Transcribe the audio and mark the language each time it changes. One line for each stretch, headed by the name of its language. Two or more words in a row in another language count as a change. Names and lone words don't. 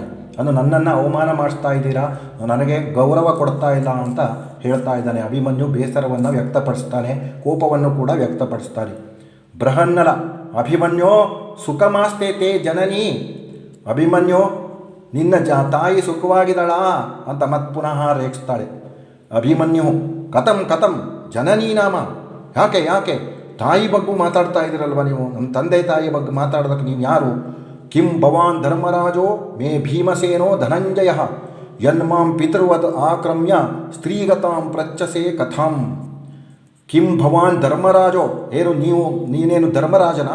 Kannada: ಅದು ನನ್ನನ್ನು ಅವಮಾನ ಮಾಡಿಸ್ತಾ ಇದ್ದೀರಾ, ನನಗೆ ಗೌರವ ಕೊಡ್ತಾ ಇಲ್ಲ ಅಂತ ಹೇಳ್ತಾ ಇದ್ದಾನೆ. ಅಭಿಮನ್ಯು ಬೇಸರವನ್ನು ವ್ಯಕ್ತಪಡಿಸ್ತಾನೆ, ಕೋಪವನ್ನು ಕೂಡ ವ್ಯಕ್ತಪಡಿಸ್ತಾನೆ.
Sanskrit: ಬೃಹನ್ನಲ ಅಭಿಮನ್ಯೋ ಸುಖಮಾಸ್ತೇತೆ ಜನನಿ,
Kannada: ಅಭಿಮನ್ಯು ನಿನ್ನ ತಾಯಿ ಸುಖವಾಗಿದ್ದಾಳಾ ಅಂತ ಮತ್ತೆ ಪುನಃ ರೇಗಿಸ್ತಾಳೆ.
Sanskrit: ಅಭಿಮನ್ಯು ಕಥಂ ಕಥಂ ಜನನೀ ನಾಮ,
Kannada: ಯಾಕೆ ತಾಯಿ ಬಗ್ಗೆ ಮಾತಾಡ್ತಾ ಇದ್ದೀರಲ್ವ ನೀವು, ನಮ್ಮ ತಂದೆ ತಾಯಿ ಬಗ್ಗೆ ಮಾತಾಡೋದಕ್ಕೆ ನೀವು ಯಾರು?
Sanskrit: ಕಿಂ ಭವಾನ್ ಧರ್ಮರಾಜೋ ಮೇ ಭೀಮಸೇನೋ ಧನಂಜಯ ಯನ್ಮಾಂ ಪಿತೃವದ್ ಆಕ್ರಮ್ಯ ಸ್ತ್ರೀಗತಾಂ ಪ್ರಚ್ಚಸೆ ಕಥಾಂ. ಕಿಂ ಭವಾನ್ ಧರ್ಮರಾಜೋ,
Kannada: ನೀನೇನು ಧರ್ಮರಾಜನ?